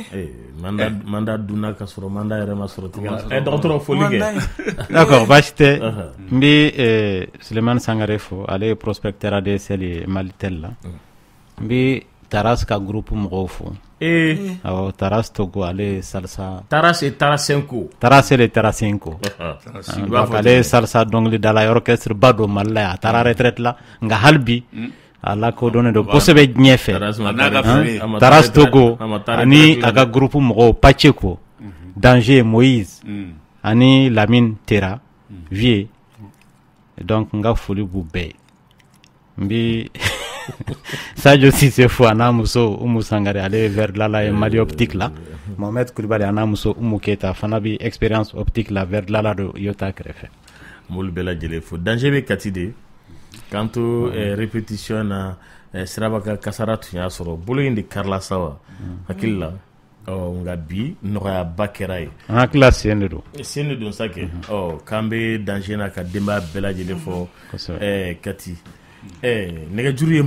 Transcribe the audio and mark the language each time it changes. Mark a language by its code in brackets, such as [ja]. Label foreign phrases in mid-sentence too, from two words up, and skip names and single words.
[bm] manda dunna ka sɔrɔ manda yɛrɛ ma sɔrɔ tigɛ dɔgɔtɔrɔ foli kɛ d'accord baasi tɛ n bɛ Sulemani Sangare fo ale ye prospecteur ADSL ye Malitel la n bɛ Taras ka groupe mɔgɔw fo awɔ Taras Togo ale ye salsa Taras et Tarasenko donc ale ye salsa dɔnkilidala ye orchestre ba don Mali la a taara retraite la nka hali bi a lakodɔnnen don kosɛbɛ diɲɛ fɛ Taras Togo ani a ka groupe mɔgɔw Pacheko Danger Moïse ani Lamine Tera Vie donc n ka foli b'u bɛɛ n bɛ Sadio Cissé fo a n'a muso Umu Sangare ale ye verre-dilanla ye Mali optique la Mohamed Kulibali a n'a muso Umu Keita fana bɛ [fr] expérience optique [bm] la verre-dilanla don Yota kɛrɛfɛ m'olu bɛɛ lajɛlen fo danger bɛ Kati [fr] de quant au répétition [bm] na Siraba ka kasara tun y'a sɔrɔ bolo in de karila sa wa hakili la nka bi nɔgɔyaba kɛra ye an hakili sen de don sa kɛ k'an bɛ danger na ka denbaya bɛɛ lajɛlen fɔ Kati nɛgɛjuru ye